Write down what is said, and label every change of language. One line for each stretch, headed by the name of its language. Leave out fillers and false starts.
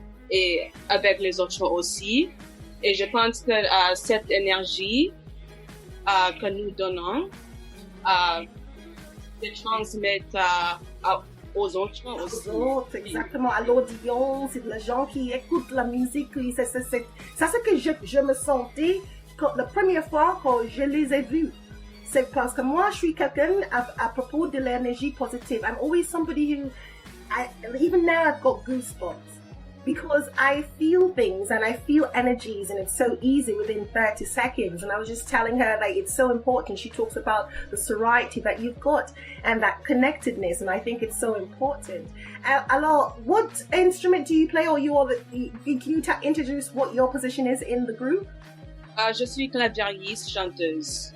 French: Et avec les autres aussi. Et je pense que cette énergie que nous donnons se transmet aux autres aussi. Aux autres, exactement, à l'audience, les gens qui écoutent la musique. C'est ce que je me sentais la première fois quand je les ai vus. C'est parce que moi, je suis quelqu'un à propos de l'énergie positive.
English: I'm always somebody who, even now I've got goosebumps because I feel things and I feel energies, and it's so easy within 30 seconds. And I was just telling her that it's so important. She talks about the sorority that you've got and that connectedness, and I think it's so important. Alors, what instrument do you play, or can you introduce what your position is in the group?
French: Je suis claviériste, chanteuse.